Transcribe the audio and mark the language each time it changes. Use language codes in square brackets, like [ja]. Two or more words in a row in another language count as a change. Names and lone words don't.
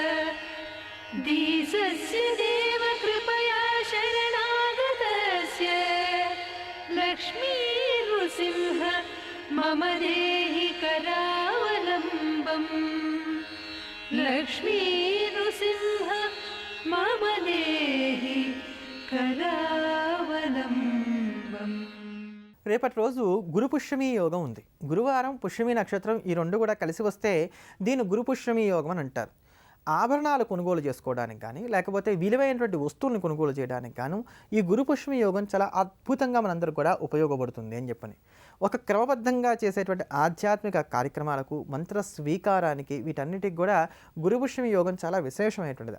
[sa] दीसस्य देव कृपया शरणागतस्य लक्ष्मी नृसिंह मम देहि करावलम्बम् लक्ष्मी नृसिंह मम देहि करावलम्बम्. [te] రేపటి రోజు గురు పుష్యమి యోగం ఉంది. గురువారం పుష్యమి నక్షత్రం ఈ రెండు కూడా కలిసి వస్తే దీన్ని గురు పుష్యమి యోగం అని అంటారు. ఆభరణాలు కొనుగోలు చేసుకోవడానికి కానీ లేకపోతే విలువైనటువంటి వస్తువులను కొనుగోలు చేయడానికి గాను ఈ గురు పుష్యమి యోగం చాలా అద్భుతంగా మనందరూ కూడా ఉపయోగపడుతుంది అని చెప్పని ఒక క్రమబద్ధంగా చేసేటువంటి ఆధ్యాత్మిక కార్యక్రమాలకు మంత్ర స్వీకారానికి వీటన్నిటికి కూడా గురు పుష్యమి యోగం చాలా విశేషమైనటువంటిది.